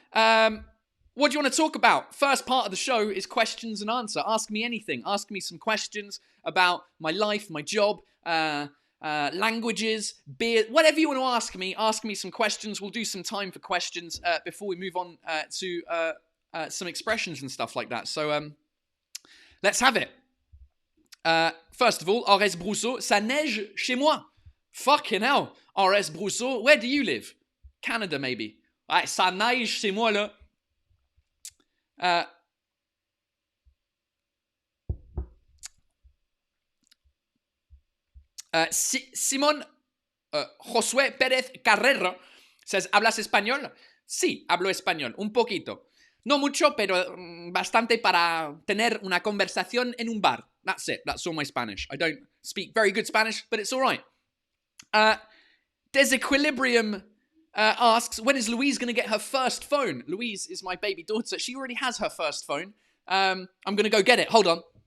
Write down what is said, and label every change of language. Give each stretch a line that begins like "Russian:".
English: What do you want to talk about? First part of the show is questions and answer. Ask me anything. Ask me some questions about my life, my job, languages, beer, whatever you want to ask me some questions. We'll do some time for questions before we move on to some expressions and stuff like that. So let's have it. First of all, RS Brousseau,
French: ça neige chez moi.
English: Fucking hell. RS Brousseau, where do you live? Canada, maybe.
French: Ouais, ça neige chez moi, là.
English: Simon Josué Pérez Carrero says,
Spanish: ¿hablas español? Sí, hablo español, un poquito. No mucho, pero bastante para tener una conversación en un bar.
English: That's it. That's all my Spanish. I don't speak very good Spanish, but it's all right. Desequilibrium asks, when is Louise going to get her first phone? Louise is my baby daughter. She already has her first phone. I'm going to go get it. Hold on.